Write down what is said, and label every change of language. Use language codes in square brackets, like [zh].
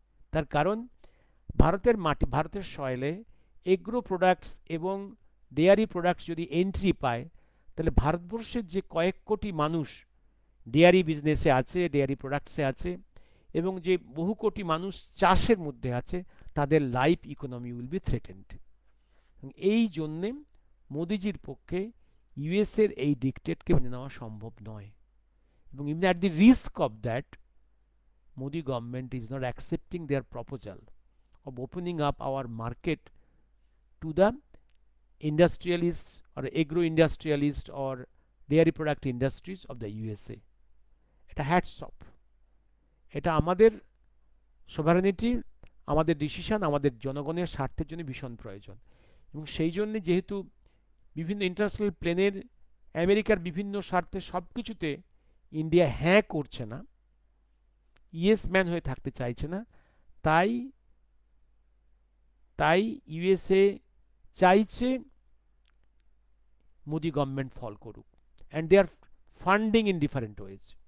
[bn] তার কারণ ভারতের মাটি, ভারতের সয়েলে এগ্রো প্রোডাক্টস এবং ডেয়ারি প্রোডাক্টস যদি এন্ট্রি পায়, তাহলে ভারতবর্ষের যে কয়েক কোটি মানুষ ডেয়ারি বিজনেসে আছে, ডেয়ারি প্রোডাক্টসে আছে, এবং যে বহু কোটি মানুষ চাষের মধ্যে আছে, তাদের [en] Life economy will be threatened. [bn] এই জন্যে মোদিজির পক্ষে ইউএসের এই ডিকটেটকে মেনে নেওয়া সম্ভব নয়। [en] এবং even at the risk of that, Modi government is not accepting their proposal of opening up our market to the industrialists or agro-industrialists or dairy product industries of the USA. [bn] এটা হ্যাটস অফ, এটা আমাদের সোভারেনিটি, আমাদের decision, আমাদের জনগণের স্বার্থের জন্য ভীষণ প্রয়োজন। এবং সেই জন্যে যেহেতু বিভিন্ন ইন্টারন্যাশনাল প্লেনের আমেরিকার বিভিন্ন স্বার্থে সব কিছুতে ইন্ডিয়া হ্যাঁ করছে না, ইয়েস ম্যান হয়ে থাকতে চাইছে না, তাই তাই ইউএসএ চাইছে মোদি গভর্নমেন্ট ফল করুক, [en] And they are funding in different ways.